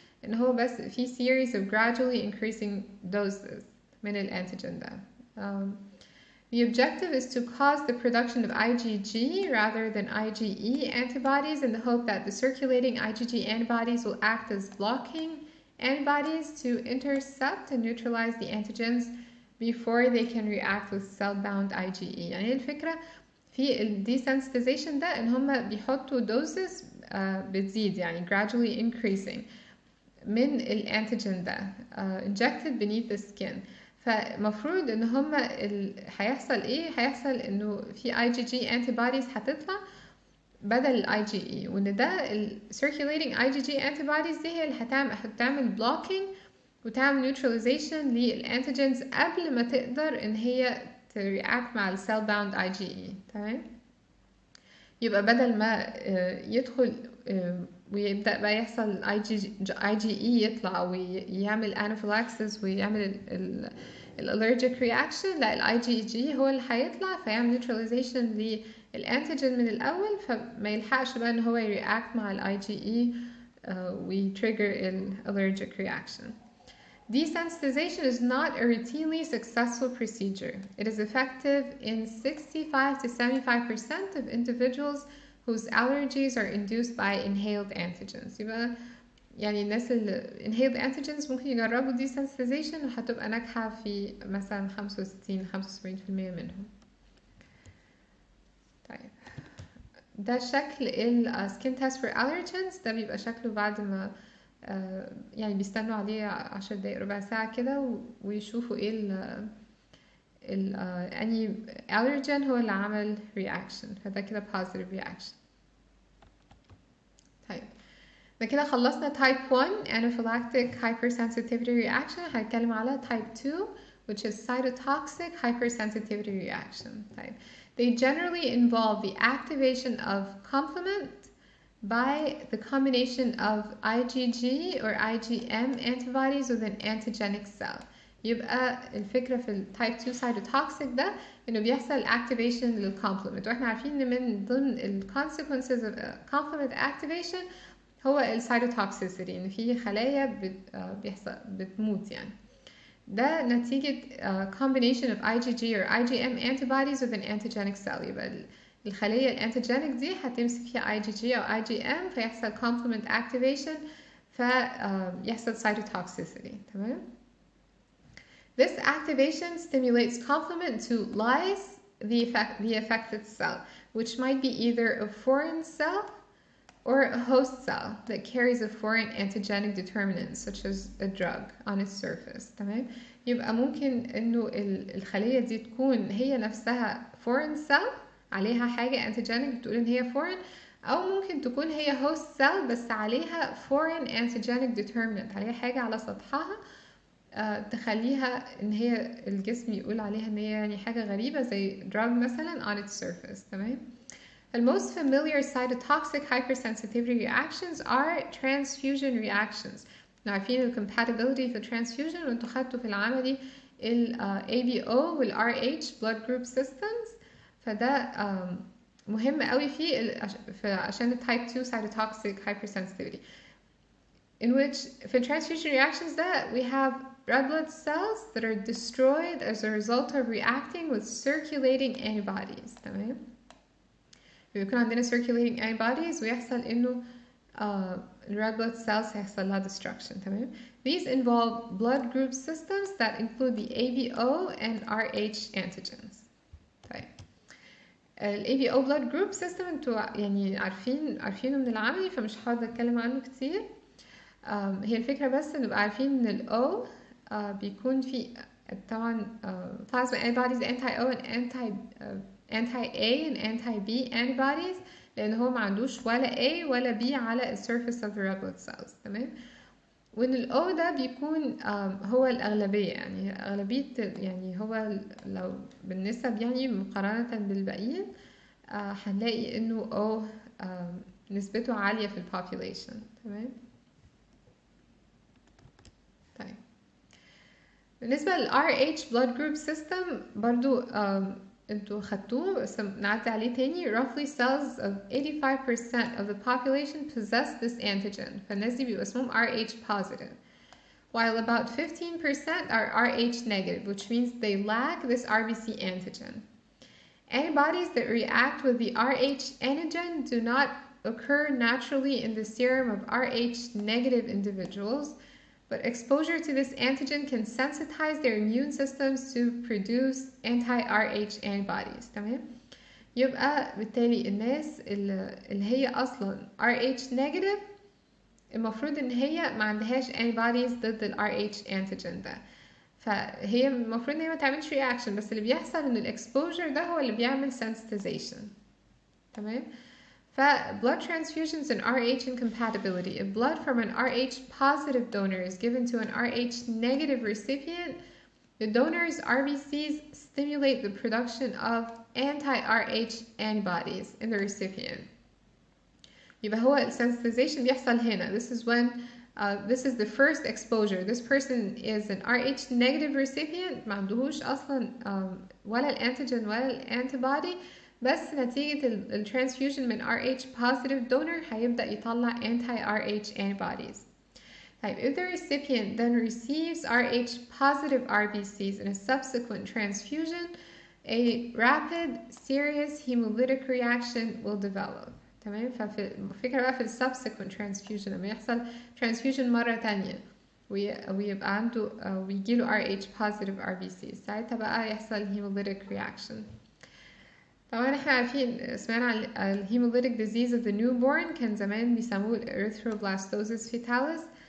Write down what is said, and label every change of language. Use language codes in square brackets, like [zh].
[ar] ان هو بس في [en] series of gradually increasing doses [ar] من الانتيجين ده. [en] The objective is to cause the production of IgG rather than IgE antibodies in the hope that the circulating IgG antibodies will act as blocking antibodies to intercept and neutralize the antigens before they can react with cell-bound IgE. [ar] يعني الفكرة في ال desensitization ده ان هم بيحطوا doses بتزيد يعني [en] gradually increasing [ar] من الانتيجين ده [en] injected beneath the skin. [ar] فمفروض ان هما هيحصل ايه؟ هيحصل انه في IgG antibodies هتطلع بدل ال IgE، وان ده ال circulating IgG antibodies دي هي اللي هتعمل blocking وتعمل neutralization للانتيجينز قبل ما تقدر ان هي ترياكت مع ال cell bound IgE. تمام؟ يبقى بدل ما يدخل ويبدأ بقى يحصل IgE يطلع ويعمل Anaphylaxis ويعمل Allergic Reaction، لا ال IgG هو اللي هيطلع فيعمل neutralization للانتيجين من الأول، فما يلحقش بقى إن هو يرياكت مع ال IgE ويتريجر ال Allergic Reaction. [en] Desensitization is not a routinely successful procedure. It is effective in 65 to 75% of individuals whose allergies are induced by inhaled antigens. [ar] يبقى يعني الناس اللي inhaled antigens ممكن يجربوا desensitization وهتبقى ناجحة في مثلا 65-75% منهم. طيب ده شكل ال skin test for allergens. ده بيبقى شكله بعد ما يعني بيستنوا عليه 10 دقايق ربع ساعة كده ويشوفوا ايه أني allergen هو اللي عمل reaction، فده كده positive reaction. طيب ده كده خلصنا type 1 Anaphylactic Hypersensitivity reaction. هنتكلم على [en] type 2 which is Cytotoxic Hypersensitivity reaction. طيب they generally involve the activation of complement by the combination of IgG or IgM antibodies with an antigenic cell. [ar] يبقى الفكرة في ال type 2 cytotoxic ده إنه بيحصل activation للcomplement، وإحنا عارفين إن من ضمن ال [en] consequences of complement activation [ar] هو ال cytotoxicity، إن في خلايا بتموت يعني. ده نتيجة [en] combination of IgG or IgM antibodies with an antigenic cell. [ar] يبقى الخلية الانتيجينيك دي هتمسك فيها IgG أو IgM فيحصل complement activation فيحصل cytotoxicity. [en] تمام؟ This activation stimulates complement to lyse the affected cell, which might be either a foreign cell or a host cell that carries a foreign antigenic determinant such as a drug on its surface. [ar] تمام؟ يبقى ممكن إنه الخلية دي تكون هي نفسها foreign cell عليها حاجة antigenic بتقول إن هي foreign، أو ممكن تكون هي host cell بس عليها foreign antigenic determinant، عليها حاجة على سطحها تخليها إن هي الجسم يقول عليها إن هي يعني حاجة غريبة زي drug مثلا [en] on its surface. تمام؟ The most familiar cytotoxic hypersensitivity reactions are transfusion reactions. [ar] عارفين ال compatibility في transfusion وانتوا خدتوا في العملي ال ABO وال RH blood group systems، فده مهم قوي عشان ال [en] type 2 cytotoxic hypersensitivity in which في transfusion reactions ده we have red blood cells that are destroyed as a result of reacting with circulating antibodies. [ar] تمام؟ بيكون عندنا circulating antibodies ويحصل إنه red blood cells هيحصل لها destruction. [en] تمام؟ These involve blood group systems that include the ABO and RH antigens. [ar] طيب ال ABO blood group system انتوا يعني عارفينه من العملي فمش هقعد اتكلم عنه كتير. هي الفكرة بس نبقى عارفين ان ال O بيكون في طبعا [en] plasma antibodies anti-O and anti-A and anti-B antibodies، [ar] لأن هو ما عندوش ولا A ولا B على ال [en] surface of the red blood cells. [ar] تمام؟ وإن ال O ده بيكون هو الأغلبية، يعني أغلبية يعني هو لو بالنسب يعني مقارنة بالباقيين هنلاقي إنه O نسبته عالية في ال population. تمام؟ بالنسبة لل RH blood group system برضو انتوا خدتوه بس نعدي عليه تاني. [en] roughly cells of 85% of the population possess this antigen. [ar] فالناس دي بيبقى اسمهم RH positive. [en] While about 15% are RH negative, which means they lack this RBC antigen. Antibodies that react with the RH antigen do not occur naturally in the serum of RH negative individuals, but exposure to this antigen can sensitize their immune systems to produce anti-RH antibodies. [ar] تمام؟ يبقى بالتالي الناس اللي هي أصلا RH negative المفروض إن هي ما عندهاش antibodies ضد ال RH antigen ده. فهي المفروض إن هي ما تعملش reaction، بس اللي بيحصل إن الexposure ده هو اللي بيعمل sensitization. [en] تمام؟ blood transfusions and RH incompatibility. If blood from an RH positive donor is given to an RH negative recipient, the donor's RBCs stimulate the production of anti-RH antibodies in the recipient. [ar] يبقى هو sensitization بيحصل هنا. [en] This is when this is the first exposure. This person is an RH negative recipient [ar] ما عندهوش أصلا ولا الانتيجين ولا الانتيبودي، بس نتيجة الترانسفيوجن من RH positive donor هيبدأ يطلع anti-RH antibodies. [en] طيب if the recipient then receives RH positive RBCs in a subsequent transfusion, a rapid serious hemolytic reaction will develop. [ar] تمام؟ ففي الفكرة بقى في subsequent transfusion لما يحصل transfusion مرة تانية ويبقى عنده ويجيله RH positive RBCs، ساعتها بقى يحصل hemolytic reaction. طبعا احنا عارفين سمعنا عن ال hemolytic disease of the newborn، كان زمان بيسموه erythroblastosis fetalis.